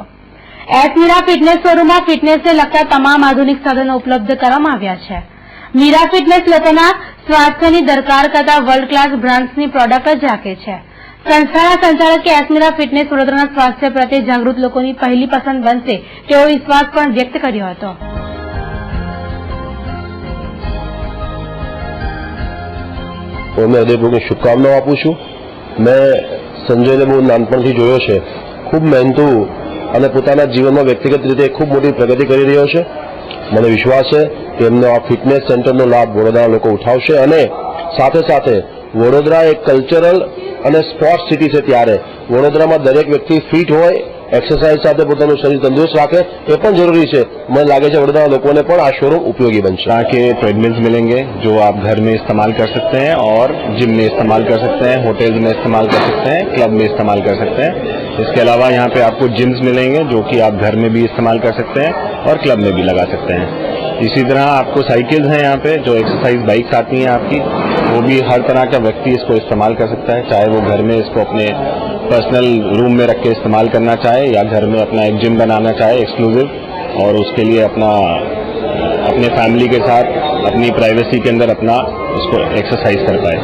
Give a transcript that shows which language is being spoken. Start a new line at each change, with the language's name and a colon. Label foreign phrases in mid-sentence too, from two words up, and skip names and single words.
Gujarati: એસ મીરા ફિટનેસ શોરૂમમાં ફિટનેસને લગતા તમામ આધુનિક સાધનો ઉપલબ્ધ કરવામાં આવ્યા છે। મીરા ફિટનેસ લોકોના સ્વાસ્થ્યની દરકાર કરતા વર્લ્ડ ક્લાસ બ્રાન્ડ્સની પ્રોડક્ટ જ રાખે છે। સંસ્થાના સંચાલકે એસ મીરા ફિટનેસ વડોદરાના સ્વાસ્થ્ય પ્રત્યે જાગૃત લોકોની પહેલી પસંદ બનશે તેવો વિશ્વાસ પણ વ્યક્ત કર્યો હતો। મેં હૃદયપૂર્વક શુભકામનાઓ આપું છું। મેં સંજય ને બહુ નાનપણથી જોયો છે, ખૂબ મહેનતુ અને પોતાના જીવનમાં વ્યક્તિગત રીતે ખૂબ મોટી પ્રગતિ કરી રહ્યો છે। મને વિશ્વાસ છે કે એમનો આ ફિટનેસ સેન્ટરનો લાભ વડોદરાના લોકો ઉઠાવશે અને સાથે સાથે વડોદરા એક કલ્ચરલ અને સ્પોર્ટ્સ સિટી છે, ત્યારે વડોદરામાં દરેક વ્યક્તિ ફિટ હોય, एक्सरसाइज સાથે પોતાનું શરીર તંદુરસ્ત રાખે એ પણ જરૂરી છે। મને લાગે છે વડોદરા લોકોને પણ આ શોરૂમ ઉપયોગી બનશે।
Hindi: यहाँ के ट्रेडमिल्स मिलेंगे जो आप घर में इस्तेमाल कर सकते हैं और जिम में इस्तेमाल कर सकते हैं, होटल्स में इस्तेमाल कर सकते हैं, क्लब में इस्तेमाल कर सकते हैं। इसके अलावा यहाँ पे आपको जिम्स मिलेंगे जो कि आप घर में भी इस्तेमाल कर सकते हैं और क्लब में भी लगा सकते हैं। इसी तरह आपको साइकिल्स हैं यहाँ पे जो एक्सरसाइज बाइक्स आती हैं आपकी, वो भी हर तरह का व्यक्ति इसको इस्तेमाल कर सकता है, चाहे वो घर में इसको अपने पर्सनल रूम में रख के इस्तेमाल करना चाहे या घर में अपना एक जिम बनाना चाहे एक्सक्लूसिव, और उसके लिए अपने फैमिली के साथ अपनी प्राइवेसी के अंदर अपना इसको एक्सरसाइज कर पाए।